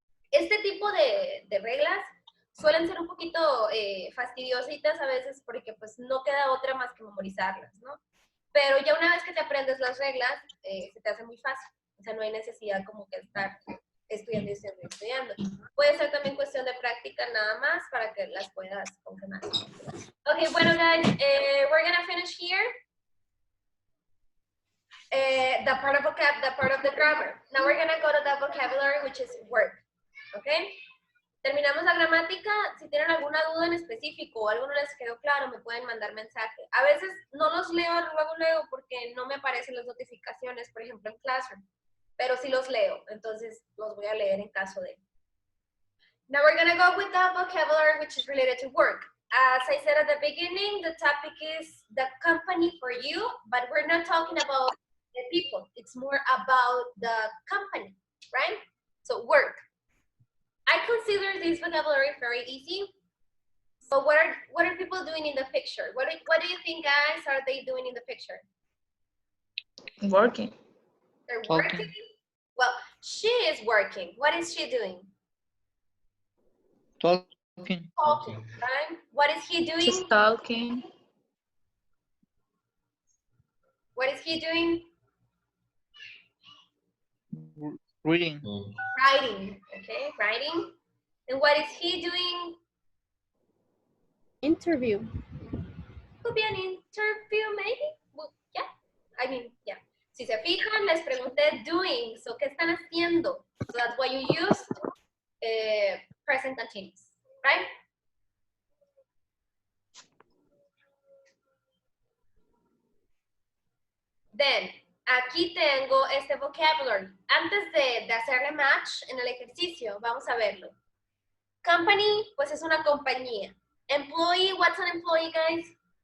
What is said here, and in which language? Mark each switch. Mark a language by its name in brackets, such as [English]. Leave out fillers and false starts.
[Spanish] Este tipo de reglas suelen ser un poquito fastidiositas a veces porque pues no queda otra más que memorizarlas, ¿no? Pero ya una vez que te aprendes las reglas, se te hace muy fácil. O sea, no hay necesidad como que estar estudiando. Puede ser también cuestión de práctica nada más para que las puedas confirmar. [English] Okay, bueno, guys, we're gonna finish here. The part of the grammar. Now we're gonna go to the vocabulary, which is work. Okay? [Spanish] Terminamos la gramática. Si tienen alguna duda en específico o algo no les quedó claro, me pueden mandar mensaje. A veces no los leo luego porque no me aparecen las notificaciones, por ejemplo en Classroom, pero sí los leo, entonces los voy a leer en caso de. [English] Now we're gonna go with the vocabulary which is related to work. As I said at the beginning, the topic is the company for you, but we're not talking about the people. It's more about the company, right? So work. I consider this vocabulary very easy. So what are people doing in the picture? What do you think, guys, are they doing in the picture? Working. They're Talking. working? Well, she is working. What is she doing? Talking. Talking, right? What is he doing? She's talking. What is he doing? Reading. Writing, okay, writing. And what is he doing? Interview. Could be an interview, maybe. Well, yeah, I mean, yeah. [Spanish] Si se fijan, les pregunté doing, so ¿qué están haciendo? [English] So that's why you use present continuous, right? [Spanish] Then, aquí tengo este vocabulary. Antes de hacerle match en el ejercicio, vamos a verlo. Company, pues es una compañía. [English] Employee, what's an employee, guys?